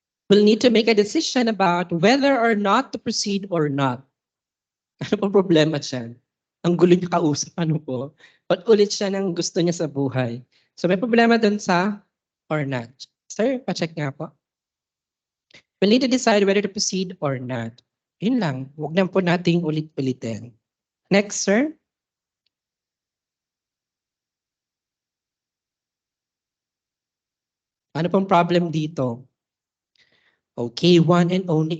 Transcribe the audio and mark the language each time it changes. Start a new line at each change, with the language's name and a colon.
English: We'll need to make a decision about whether or not to proceed or not.
Filipino: Ano po problema dyan? Ang gulo niya kausap, ano po? Ba't ulit siya ng gusto niya sa buhay? So may problema dun sa or not. Sir, pacheck nga po.
English: We'll need to decide whether to proceed or not.
Filipino: Yun lang. Huwag na po nating ulit-ulitin. Next, sir. Ano pong problem dito? Okay, one and only.